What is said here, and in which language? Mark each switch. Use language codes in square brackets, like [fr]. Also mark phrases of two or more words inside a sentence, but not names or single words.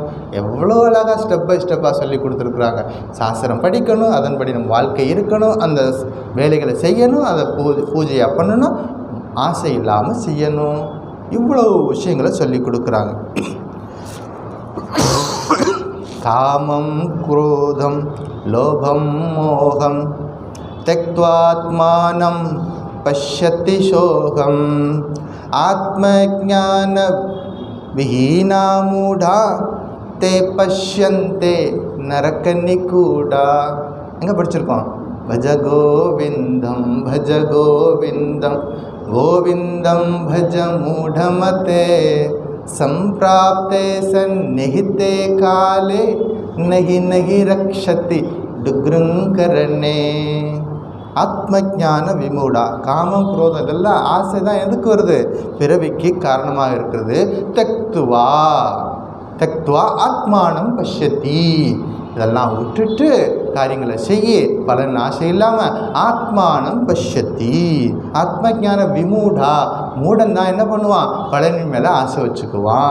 [ta] எவ்வளோ அழகாக ஸ்டெப் பை ஸ்டெப்பாக சொல்லி கொடுத்துருக்குறாங்க. சாஸ்திரம் படிக்கணும், அதன்படி நம்ம வாழ்க்கை இருக்கணும், அந்த வேலைகளை செய்யணும், அதை பூஜையாக பண்ணணும், ஆசை இல்லாமல் செய்யணும். இவ்வளோ விஷயங்களை சொல்லி கொடுக்குறாங்க. [sa] कामं क्रोधं लोभं मोहं त्यक्त्वात्मानं पश्यति शोकम् आत्मज्ञान विहीना मूढ़ा ते पश्यन्ते नरक निकूढ़ा. [ta] எங்கே படிச்சிருக்கோம்? [sa] भज गोविंदम गोविंदम भज मूढ़मते संप्राप्ते सन्निहिते काले नहीं नहीं रक्षति दुग्रुंकरणे. आत्म ज्ञान विमूढा. [ta] காமம் குரோதம் இதெல்லாம் ஆசை தான் எதுக்கு வருது? பிறவிக்கு காரணமாக இருக்கிறது. [sa] त्यक्त्वा आत्मानं पश्यति. [ta] இதெல்லாம் விட்டுட்டு காரியங்களை செய்ய, பலன் ஆசை இல்லாமல் [sa] आत्मानं पश्यति, आत्म ज्ञान विमूढा, [ta] மூடன் தான் என்ன பண்ணுவான், பலனின் மேலே ஆசை வச்சுக்குவான்.